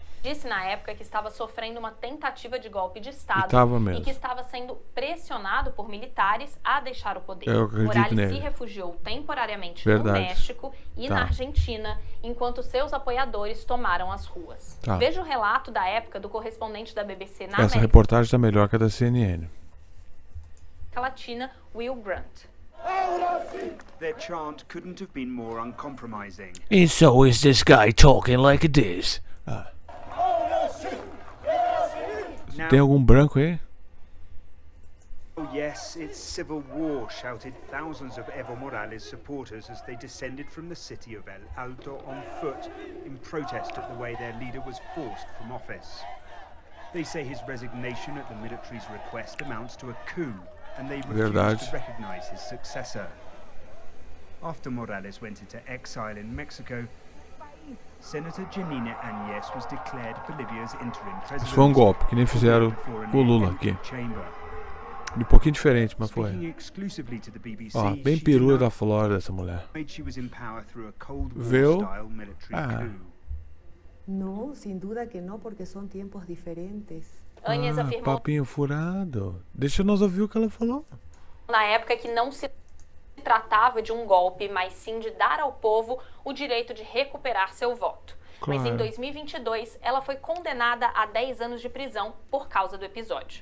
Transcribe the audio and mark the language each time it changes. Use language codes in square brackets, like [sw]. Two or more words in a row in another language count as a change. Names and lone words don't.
[pt] Disse na época que estava sofrendo uma tentativa de golpe de Estado e que estava sendo pressionado por militares a deixar o poder. Morales se refugiou temporariamente no México e na Argentina, enquanto seus apoiadores tomaram as ruas. Veja o relato da época do correspondente da BBC na Essa reportagem está melhor que a da CNN. Latina, Will Grant. [en] Their chant couldn't have been more uncompromising. And so is this guy talking like this. Tem algum branco aí? Oh yes, it's civil war, shouted thousands of Evo Morales supporters as they descended from the city of El Alto on foot in protest at the way their leader was forced from office. They say his resignation at the military's request amounts to a coup, and they refuse to recognize his successor. After Morales went into exile in Mexico, Senator Janine Áñez was declared Bolivia's interim president. [pt] Isso foi um golpe, que nem fizeram com o Lula aqui. Um pouquinho diferente, mas foi. Ó, bem perua da Flórida essa mulher. Viu? [es] No, sin duda que no, porque son tiempos diferentes. [pt] Áñez afirmou... Papinho furado. Deixa nós ouvir o que ela falou. Na época que não se tratava de um golpe, mas sim de dar ao povo o direito de recuperar seu voto. Mas em 2022, ela foi condenada a 10 anos de prisão por causa do episódio.